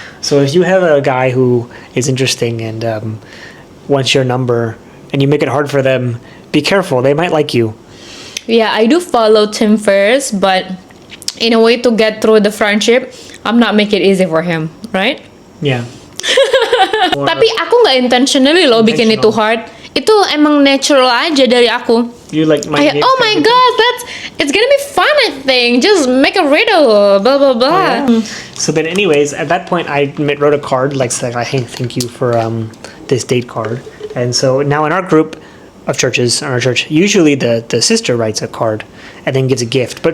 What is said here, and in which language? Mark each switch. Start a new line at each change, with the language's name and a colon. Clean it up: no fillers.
English: So if you have a guy who is interesting and wants your number, and you make it hard for them, be careful. They might like you. Yeah, I do follow Tim first, but in a way to get through the friendship, I'm not make it easy for him, right? Yeah.
Indonesian: Tapi aku nggak intentionally loh bikin itu hard. Itu emang natural aja dari aku.
English: You like my Kayak, oh my god, it's gonna be fun, I think. Just make a riddle, blah blah blah. So then, anyways, at that point, I wrote a card like saying, "Hey, thank you for this date card." And so now in our group of churches, in our church, usually the sister writes a card and then gives a gift.